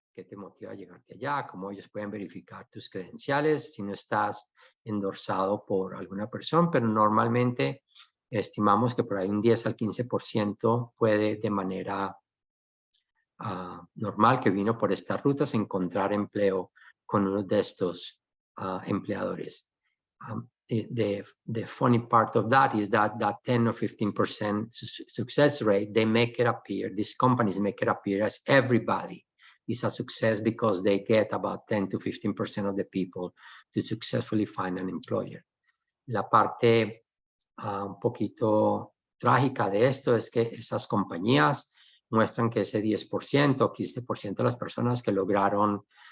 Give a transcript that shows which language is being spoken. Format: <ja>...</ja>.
<es>qué te motiva a llegarte allá, cómo ellos pueden verificar tus credenciales si no estás endorsado por alguna persona, pero normalmente estimamos que por ahí un 10 al 15% puede de manera normal, que vino por estas rutas, encontrar empleo con uno de estos empleadores.</es> <en>The funny part of that is that 10 or 15% success rate, they make it appear, these companies make it appear as everybody is a success because they get about 10 to 15% of the people to successfully find an employer.</en> <es>La parte un poquito trágica de esto es que esas compañías muestran que ese 10% o 15% de las personas que lograron</es>